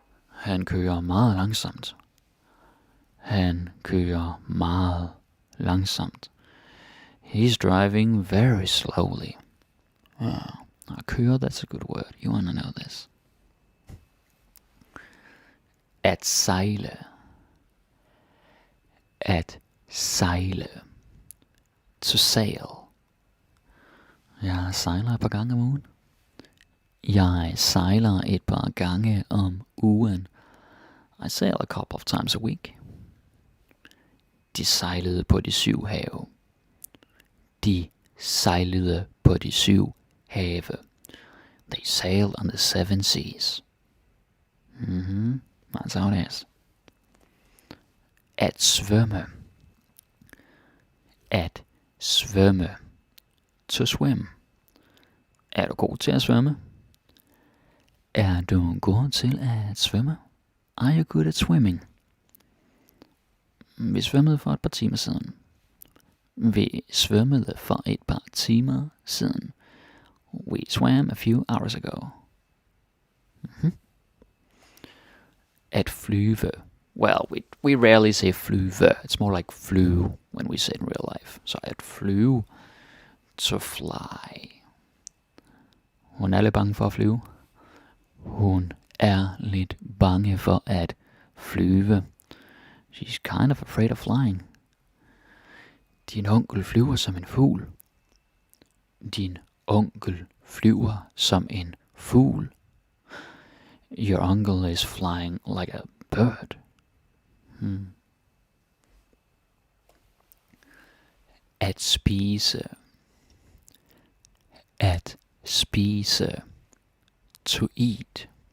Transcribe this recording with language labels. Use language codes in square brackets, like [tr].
[da] Han kører meget langsomt. Han kører meget langsomt. [en] He's driving very slowly. Køre, that's a good word. You want to know this. [da] At sejle. At sejle. [en] To sail. [da] Jeg sejler et par gange om ugen. Jeg sejler et par gange om ugen. [en] I sail a couple of times a week. [da] De sejlede på de 7 have. De sejlede på de 7 have. [en] They sailed on the 7 seas. That's how it is. [da] At svømme. At svømme. [en] To swim. [da] Er du god til at svømme? Er du god til at svømme? [en] Are you good at swimming? [da] Vi svømmede for et par timer siden. Vi svømmede for et par timer siden. [en] We swam a few hours ago. [da] At flyve. [en] Well, we rarely say flyve. It's more like flew when we say it in real life. So [da] at flyve. [en] To fly. [da] Hun er lidt bange for at flyve. Hun er lidt bange for at flyve. [en] She's kind of afraid of flying. [da] Din onkel flyver som en fugl. Din onkel flyver som en fugl. [en] Your uncle is flying like a bird. [da] At spise. At spise. [en] To eat.